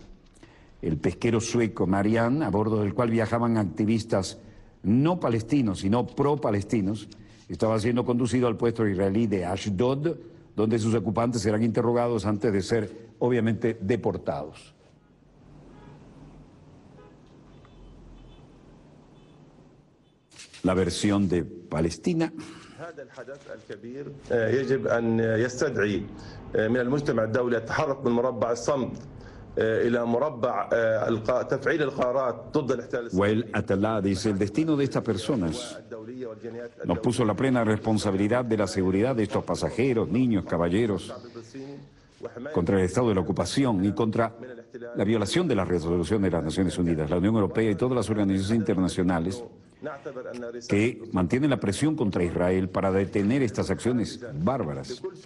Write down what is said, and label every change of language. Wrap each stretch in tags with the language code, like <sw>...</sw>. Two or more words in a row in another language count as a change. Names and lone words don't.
<es>El pesquero sueco Marianne, a bordo del cual viajaban activistas no palestinos, sino pro-palestinos, estaba siendo conducido al puerto israelí de Ashdod, donde sus ocupantes serán interrogados antes de ser, obviamente, deportados. La versión de Palestina.</es> <ar>هذا الحدث الكبير يجب أن يستدعي من المجتمع الدولي التحرك من مربع الصمت إلى مربع تفعيل القرارات ضد الاحتلال</ar> <es>Wael Atallah dice: el destino de estas personas nos puso la plena responsabilidad de la seguridad de estos pasajeros, niños, caballeros, contra el estado de la ocupación y contra la violación de las resoluciones de las Naciones Unidas, la Unión Europea y todas las organizaciones internacionales que mantienen la presión contra Israel para detener estas acciones bárbaras.</es>